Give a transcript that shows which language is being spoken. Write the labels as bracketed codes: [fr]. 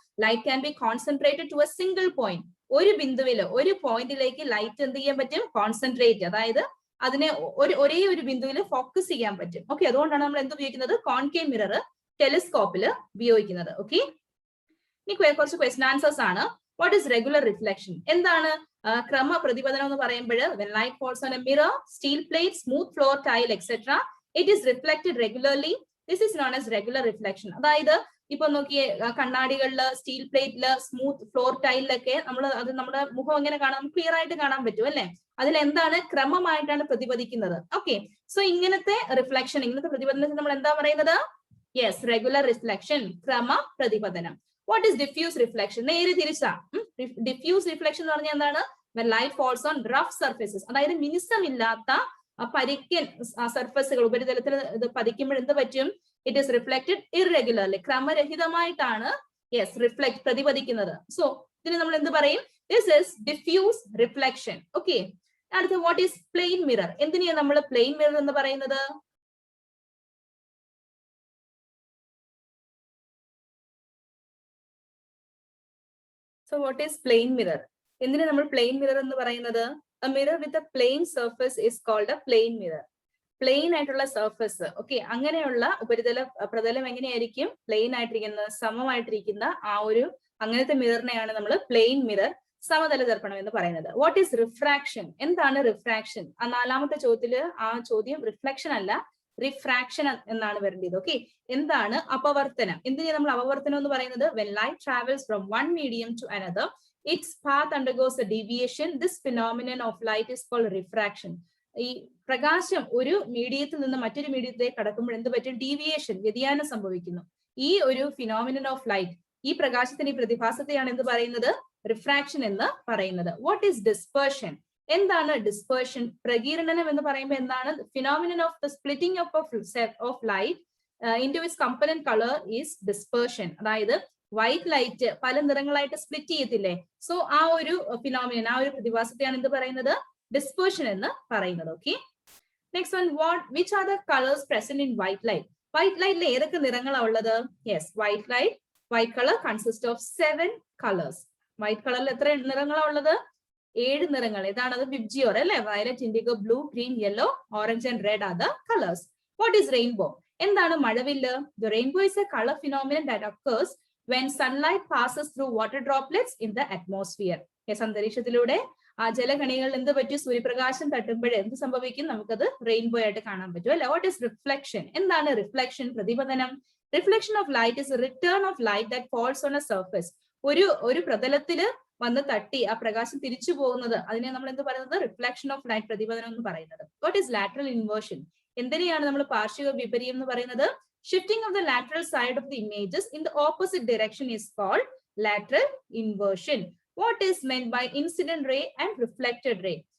[en] Light can be concentrated to a single point. [ml] ഒരു ബിന്ദുവില്, ഒരു പോയിന്റിലേക്ക് ലൈറ്റ് എന്ത് ചെയ്യാൻ പറ്റും? കോൺസെൻട്രേറ്റ്, അതായത് അതിനെ ഒരേ ഒരു ബിന്ദുവിൽ ഫോക്കസ് ചെയ്യാൻ പറ്റും. ഓക്കെ, അതുകൊണ്ടാണ് നമ്മൾ എന്ത് ഉപയോഗിക്കുന്നത്? കോൺകേവ് മിറർ ടെലിസ്കോപ്പിൽ ഉപയോഗിക്കുന്നത്. [en] Okay, ഇനി കുറച്ച് question answers ആണ്. What is regular reflection? [ml] എന്താണ് ക്രമ പ്രതിപതനം എന്ന് പറയുമ്പോൾ? [en] when light falls on a mirror, steel plate, smooth floor tile, etc., it is reflected regularly this is known as regular reflection. [ml] അതായത് ഇപ്പൊ നോക്കിയേ, കണ്ണാടികളില്, സ്റ്റീൽ പ്ലേറ്റില്, സ്മൂത്ത് ഫ്ലോർ ടൈലിലൊക്കെ നമ്മുടെ മുഖം എങ്ങനെ കാണാം, ക്ലിയർ ആയിട്ട് കാണാൻ പറ്റും അല്ലെ? അതിൽ എന്താണ്, ക്രമമായിട്ടാണ് പ്രതിപദിക്കുന്നത്. ഓക്കെ, സോ ഇങ്ങനത്തെ റിഫ്ലക്ഷൻ, ഇങ്ങനത്തെ പ്രതിപദനത്തിന് നമ്മൾ എന്താ പറയുന്നത്? [en] Yes, regular reflection, ക്രമ പ്രതിപദനം. What is diffuse reflection? [ml] നേരെ തിരിച്ചാ. ഡിഫ്യൂസ് റിഫ്ലക്ഷൻ എന്ന് പറഞ്ഞാൽ എന്താണ്? [en] when light falls on rough surfaces, [ml] അതായത് മിനുസമില്ലാത്ത പരിക്കൻ സർഫസുകൾ, ഉപരിതലത്തിൽ ഇത് പതിക്കുമ്പോൾ എന്ത് പറ്റും? [en] it is reflected irregularly, [ml] ക്രമരഹിതമായിട്ടാണ് [en] Yes reflect പ്രതിപദിക്കുന്നത്. [ml] So ഇതിന് നമ്മൾ എന്ത് പറയും? [en] This is diffuse reflection. Okay, അടുത്ത what is plane mirror? [ml] എന്തിനാണ് നമ്മൾ പ്ലെയിൻ മിറർ എന്ന് പറയുന്നത്? [en] So what is plane mirror? [ml] എന്തിനാ നമ്മൾ പ്ലെയിൻ മിറർ എന്ന് പറയുന്നത്? [en] A mirror with a plain surface is called a plain mirror. [ml] Plain ആയിട്ടുള്ള സർഫസ്, ഓക്കെ, അങ്ങനെയുള്ള പ്രതലം എങ്ങനെയായിരിക്കും? പ്ലെയിൻ ആയിട്ടിരിക്കുന്ന, സമമായിട്ടിരിക്കുന്ന ആ ഒരു അങ്ങനത്തെ മിററിനെയാണ് നമ്മൾ പ്ലെയിൻ മിറർ, സമതല ദർപ്പണം എന്ന് പറയുന്നത്. What is refraction? എന്താണ് റിഫ്രാക്ഷൻ? ആ നാലാമത്തെ ചോദ്യത്തില് ആ ചോദ്യം റിഫ്ലക്ഷൻ അല്ല, റിഫ്രാക്ഷൻ എന്നാണ് വരേണ്ടത്. ഓക്കെ, എന്താണ് അപവർത്തനം? എന്തിനാണ് നമ്മൾ അപവർത്തനം എന്ന് പറയുന്നത്? [en] when light travels from one medium to another, its path undergoes a deviation. This phenomenon of light is called refraction. [ml] ഈ പ്രകാശം ഒരു മീഡിയത്തിൽ നിന്ന് മറ്റൊരു മീഡിയത്തിലേക്ക് കടക്കുമ്പോൾ എന്ത് പറ്റും? ഡീവിയേഷൻ, വ്യതിയാനം സംഭവിക്കുന്നു. ഈ ഒരു ഫിനോമിനൻ ഓഫ് ലൈറ്റ്, ഈ പ്രകാശത്തിന്, ഈ പ്രതിഭാസത്തെയാണ് എന്ത് പറയുന്നത്? റിഫ്രാക്ഷൻ എന്ന് പറയുന്നത്. [en] What is dispersion? [ml] എന്താണ് ഡിസ്പേർഷൻ? പ്രകീർണനം എന്ന് പറയുമ്പോൾ എന്താണ്? [en] Phenomenon of the splitting of light into its component colour is dispersion. [ml] അതായത് വൈറ്റ് ലൈറ്റ് പല നിറങ്ങളായിട്ട് സ്പ്ലിറ്റ് ചെയ്യത്തില്ലേ? സോ ആ ഒരു ഫിനോമിനൻ, ആ ഒരു പ്രതിഭാസത്തെയാണ് എന്ത് പറയുന്നത്? ഡിസ്പേർഷൻ എന്ന് പറയുന്നത്. [en] Okay, next one, which are the colours present in white light? [ml] White ലൈറ്റിൽ ഏതൊക്കെ നിറങ്ങളാണ് ഉള്ളത്? [en] Yes, white colour consist of 7 colours. [ml] White കളറിൽ എത്ര നിറങ്ങളാണ് ഉള്ളത്? 7 നിറങ്ങൾ. ഏതാണത്? വിബ്ജിയോർ അല്ലെ? [en] Violet, indigo, blue, green, yellow, orange and red are the colours. What is rainbow? [ml] എന്താണ് മഴവില്ല്? [en] The rainbow is a colour phenomenon that occurs when sunlight passes through water droplets in the atmosphere. [ml] Yes, അന്തരീക്ഷത്തിലൂടെ ആ ജലകണികളിൽ എന്ത് പറ്റും? സൂര്യപ്രകാശം തട്ടുമ്പോഴേ എന്ത് സംഭവിക്കും? നമുക്കത് rainbow ആയിട്ട് കാണാൻ പറ്റും അല്ലെ? [en] What is reflection? [ml] എന്താണ് reflection? പ്രതിപതനം. [en] Reflection of light is return of light that falls on a surface. [ml] ഒരു പ്രതലത്തില് വന്ന് തട്ടി ആ പ്രകാശം തിരിച്ചു പോകുന്നത്, അതിനെ നമ്മൾ എന്ത് പറയുന്നത്? [en] reflection of light, [ml] പ്രതിപതനം എന്ന് പറയുന്നത്. [en] What is lateral inversion? [ml] എന്തിനെയാണ് നമ്മൾ പാർശ്വിക വിപര്യം എന്ന് പറയുന്നത്? [en] Shifting of the lateral side of the images in the opposite direction is called lateral inversion. What is meant by incident ray and reflected ray?